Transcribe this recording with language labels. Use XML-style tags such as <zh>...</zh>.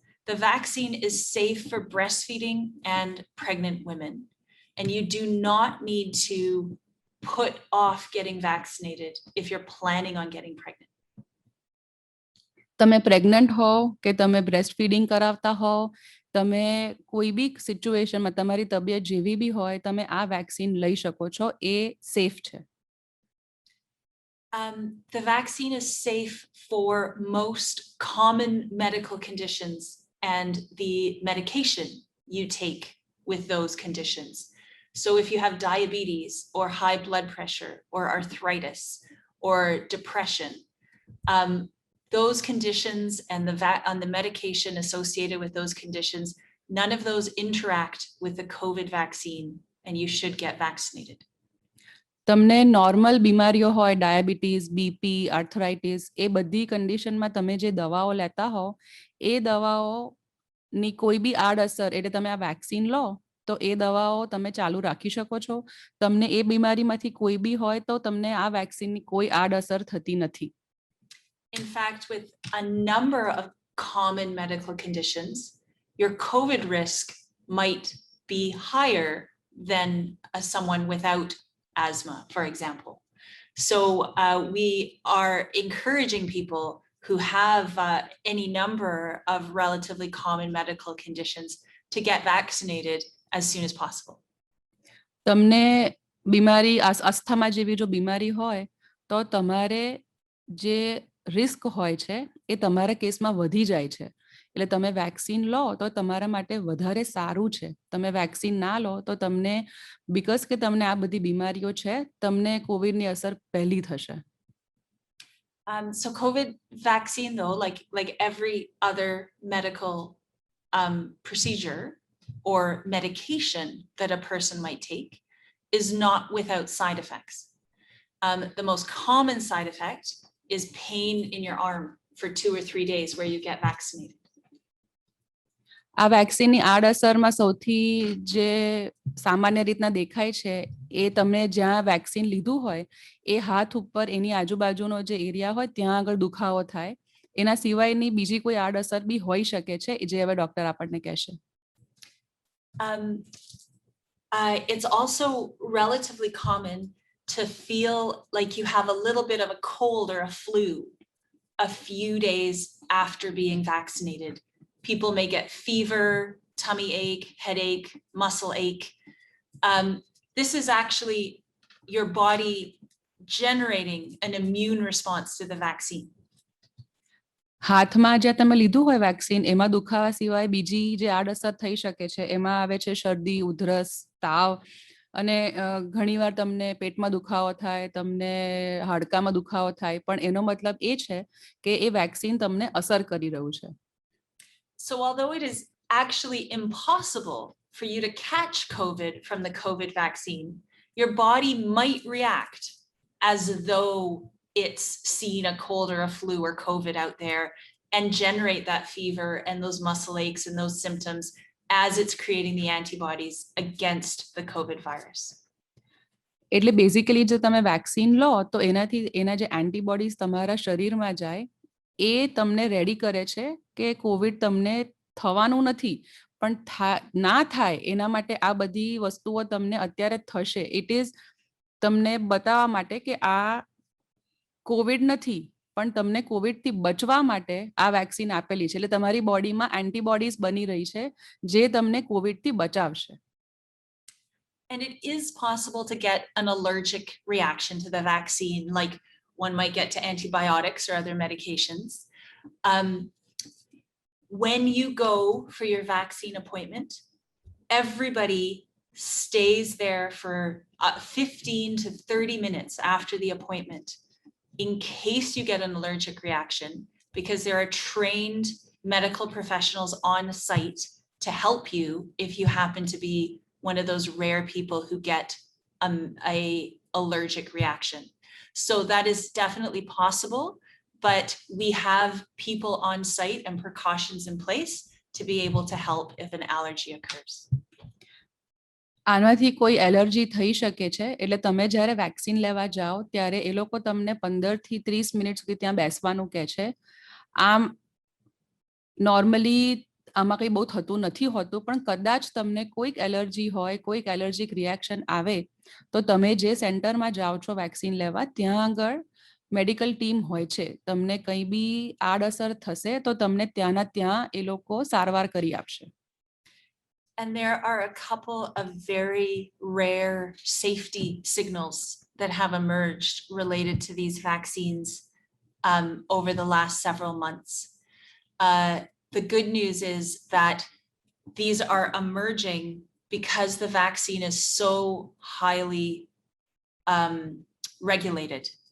<en>The vaccine is safe for breastfeeding and pregnant women, and you do not need to put off getting vaccinated if you're planning on getting pregnant.</en> <gu>તમે pregnant હો કે તમે breast feeding કરાવતા હો, તમે કોઈ બી સિચ્યુએશનમાં તમારી તબિયત જેવી બી હોય, તમે આ વેક્સિન લઈ શકો છો, એ સેફ છે.</gu> <en>The vaccine is safe for most common medical conditions and the medication you take with those conditions. So if you have diabetes or high blood pressure or arthritis or depression, those conditions and the medication associated with those conditions, none of those interact with the COVID vaccine, and you should get vaccinated.</en> <gu>તમને normal બીમારીઓ હોય, diabetes, BP, arthritis, એ બધી કન્ડિશનમાં તમે જે દવાઓ લેતા હો, એ દવાઓની કોઈ બી આડઅસર, એટલે તમે આ વેક્સિન લો તો એ દવાઓ તમે ચાલુ રાખી શકો છો. તમને એ બીમારીમાંથી કોઈ બી હોય તો તમને આ વેક્સિનની કોઈ આડઅસર થતી નથી.</gu> <en>In fact, with a number of common medical conditions, your COVID risk might be higher than someone without asthma, for example. So we are encouraging people who have any number of relatively common medical conditions to get vaccinated as soon as possible.</en> <gu>તમને બીમારી asthma જેવી જો બીમારી હોય તો તમારે જે risk હોય છે એ તમારા કેસમાં વધી જાય છે, એટલે તમે વેક્સિન લો તો તમારા માટે વધારે સારું છે. તમે વેક્સિન ના લો તો તમને, બીકોઝ કે તમને આ બધી બીમારીઓ છે, તમને કોવિડની અસર પહેલી થશે.</gu> <en>So COVID vaccine, though, like every other medical procedure or medication that a person might take, is not without side effects. The most common side effect is pain in your arm for 2 or 3 days where you get vaccinated.</en> <gu>આ વેક્સિનની આડઅસરમાં સૌથી જે સામાન્ય રીતના દેખાય છે એ તમે જ્યાં vaccine લીધું હોય એ હાથ ઉપર એની આજુબાજુનો જે એરિયા હોય ત્યાં આગળ દુખાવો થાય. એના સિવાયની બીજી કોઈ આડઅસર બી હોઈ શકે છે, જે હવે ડોક્ટર આપણને કહેશે.</gu> <en>It's also relatively common to feel like you have a little bit of a cold or a flu a few days after being vaccinated. People may get fever, tummy ache, headache, muscle ache. This is actually your body generating an immune response to the vaccine.</en> <gu>હાથમાં જ્યાં તમે લીધું હોય vaccine, એમાં દુખાવા સિવાય બીજી જે આડઅસર થઈ શકે છે એમાં આવે છે શરદી, ઉધરસ, તાવ, અને ઘણીવાર તમને પેટમાં દુખાવો થાય, તમને હાડકામાં દુખાવો થાય, પણ એનો મતલબ એ છે કે એ વેક્સિન તમને અસર કરી રહ્યું છે.</gu> <en>So although it is actually impossible for you to catch COVID from the COVID vaccine, your body might react as though it's seen a cold or a flu or COVID out there and generate that fever and those muscle aches and those symptoms as it's creating the antibodies against the COVID virus.</en> <gu>એટલે basically જો તમે vaccine લો તો એનાથી એના જે antibodies તમારા શરીરમાં જાય એ તમને રેડી કરે છે કે કોવિડ તમને થવાનું નથી, પણ ના થાય એના માટે આ બધી વસ્તુઓ તમને અત્યારે થશે.</gu> <en>it is</en> <gu>તમને બતાવવા માટે કે આ કોવિડ નથી, પણ તમને કોવિડથી બચવા માટે આ વેક્સિન આપેલી છે, એટલે તમારી બોડીમાં એન્ટીબોડીઝ બની રહી છે જે તમને કોવિડથી બચાવશે.</gu> <en>And it is possible to get an allergic reaction to the vaccine, like one might get to antibiotics or other medications. When you go for your vaccine appointment, everybody stays there for 15 to 30 minutes after the appointment in case you get an allergic reaction, because there are trained medical professionals on site to help you if you happen to be one of those rare people who get a allergic reaction. So that is definitely possible, but we have people on site and precautions in place to be able to help if an allergy occurs.</en> <gu>આનાથી કોઈ allergy થઈ શકે છે, એટલે તમે જ્યારે vaccine લેવા જાઓ ત્યારે એ લોકો તમને 15 થી 30 મિનિટ સુધી ત્યાં બેસવાનું કહે છે. આમ નોર્મલી આમાં કંઈ બહુ થતું નથી હોતું, પણ કદાચ તમને કોઈક એલર્જી હોય, કોઈક એલર્જીક રિએક્શન આવે તો તમે જે સેન્ટરમાં જાઓ છો વેક્સિન લેવા ત્યાં આગળ મેડિકલ ટીમ હોય છે. તમને કંઈ બી આડઅસર થશે તો તમને ત્યાંના ત્યાં એ લોકો સારવાર કરી આપશે.</gu> <en>And there are a couple of very rare safety signals that have emerged related to these vaccines over the last several months. The good news is that these are emerging because the vaccine is so highly regulated.</en>